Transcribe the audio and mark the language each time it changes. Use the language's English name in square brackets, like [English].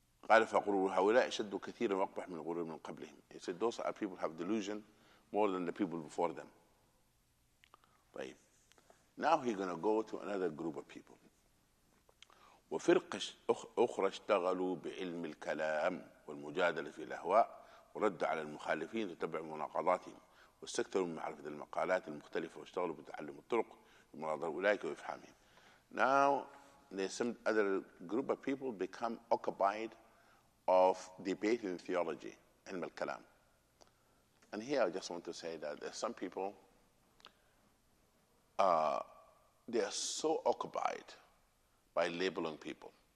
[Arabic] قال فغرور هؤلاء أشد كثيرا وأقبح من الغرور من قبلهم. [English] He said those are people who have delusion more than the people before them. [Arabic] طيب. [English] Now he's going to go to another group of people. [Arabic] وفرقة أخرى اشتغلوا بعلم الكلام والمجادلة في الأهواء ورد على المخالفين وتبع مناقضاتهم واستكثروا من معرفة المقالات المختلفة واشتغلوا بتعلم الطرق ومناظرة أولئك وإفهامهم. [English] Now, there's some other group of people become occupied of debating theology, ilm al-kalam. And here I just want to say that there's some people, they are so occupied by labeling people.